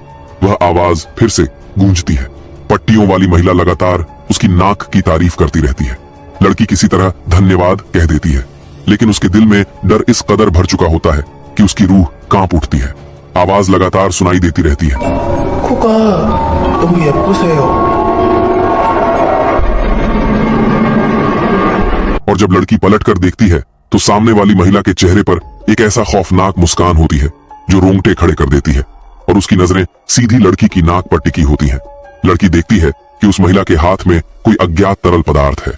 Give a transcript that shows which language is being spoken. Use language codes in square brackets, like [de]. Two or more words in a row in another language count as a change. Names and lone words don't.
[hi] वह आवाज फिर से गूंजती है। पट्टियों वाली महिला लगातार उसकी नाक की तारीफ करती रहती है। लड़की किसी तरह धन्यवाद कह देती है, लेकिन उसके दिल में डर इस कदर भर चुका होता है कि उसकी रूह कांप उठती है। आवाज लगातार सुनाई देती रहती है, [ko] 코가 너무 예쁘세요। [hi] और जब लड़की पलट कर देखती है तो सामने वाली महिला के चेहरे पर एक ऐसा खौफनाक मुस्कान होती है जो रोंगटे खड़े कर देती है, और उसकी नजरें सीधी लड़की की नाक पर टिकी होती हैं। लड़की देखती है कि उस महिला के हाथ में कोई अज्ञात तरल पदार्थ है।